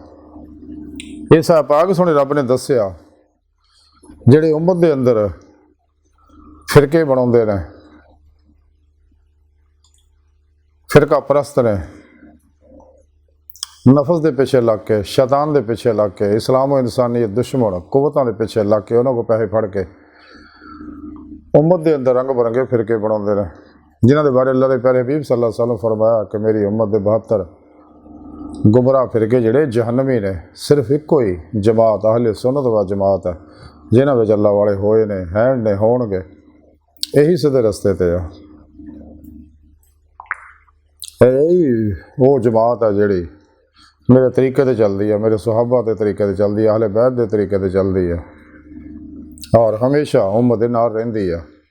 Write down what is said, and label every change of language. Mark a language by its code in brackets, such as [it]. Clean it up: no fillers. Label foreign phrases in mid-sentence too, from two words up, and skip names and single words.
[pa] اس آیت پاک سنے رب نے دسیا جہڑے امت دے اندر فرقے بناؤندے نے فرقہ پرست نے نفس کے پچھے لگ کے شیطان کے پچھے لگ کے اسلام اور انسانیت دشمن قوتاں کے پچھے لگ کے انہوں نے کو پیسے پھڑ کے امت کے اندر رنگ برنگے فرقے بناؤندے نے جنہاں دے بارے اللہ کے پیارے حبیب [ar] صلی اللہ علیہ وسلم [pa] فرمایا کہ میری امت کے 72 گمراہ فرقے جہڑے جہنمی نے صرف اکو ہی جماعت اہل سنت و جماعت ہے جنہاں وچ اللہ والے ہوئے نے ہیں نے ہونگے یہی سیدھے رستے تے آ. یہی وہ جماعت ہے جہڑی میرے طریقے تے چلتی ہے میرے صحابہ کے طریقے تے چلتی ہے اہل بیت کے طریقے تے چلتی ہے اور ہمیشہ امت دے نال رہندی ہے.